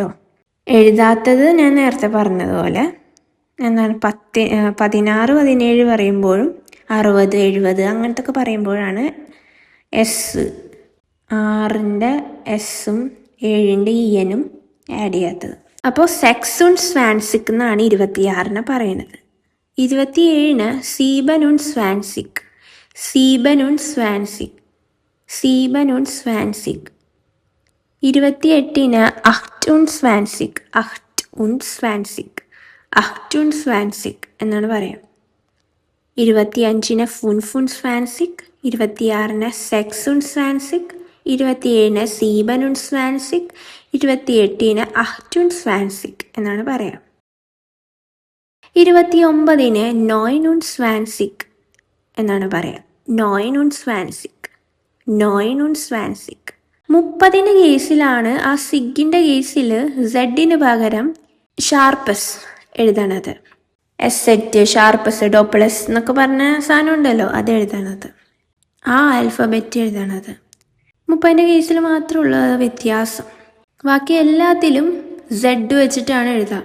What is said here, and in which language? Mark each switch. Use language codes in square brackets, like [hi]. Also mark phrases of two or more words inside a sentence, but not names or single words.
[ml] എഴുതാത്തത് ഞാൻ നേരത്തെ പറഞ്ഞതുപോലെ എന്താണ് 16, 17 പറയുമ്പോഴും 60, 70 അങ്ങനത്തെ ഒക്കെ പറയുമ്പോഴാണ് എസ്, 6ൻ്റെ എസ്സും 7ൻ്റെ ഇയനും ആഡ് ചെയ്യാത്തത്. അപ്പോൾ [de] sechs und zwanzig [ml] എന്നാണ് 26ന് പറയുന്നത്. 27ന് [de] sieben und zwanzig, sieben und zwanzig, sieben und zwanzig. [ml] 28ന് [de] acht und zwanzig, acht und zwanzig, acht und zwanzig [ml] എന്നാണ് പറയാം. 25ന് [de] fünf und zwanzig, [ml] 26ന് [de] sechs und zwanzig, [ml] 27ന് [de] sieben und zwanzig, [ml] 28ന് [de] acht und zwanzig [ml] എന്നാണ് പറയാം. 29ന് [de] neun und zwanzig [ml] എന്നാണ് പറയാം. [de] neun und zwanzig, neun und zwanzig. 30ൻ്റെ കേസിലാണ് ആ സിഗിൻ്റെ കേസിൽ സെഡിന് പകരം ഷാർപ്പസ് എഴുതണത്. Eszett, Scharfes, Doppel-S എന്നൊക്കെ പറഞ്ഞ സാധനം ഉണ്ടല്ലോ, അത് എഴുതണത്, ആ ആൽഫബറ്റ് എഴുതണത്. 30ൻ്റെ കേസിൽ മാത്രമുള്ള വ്യത്യാസം, ബാക്കി എല്ലാത്തിലും സെഡ് വെച്ചിട്ടാണ് എഴുതുക.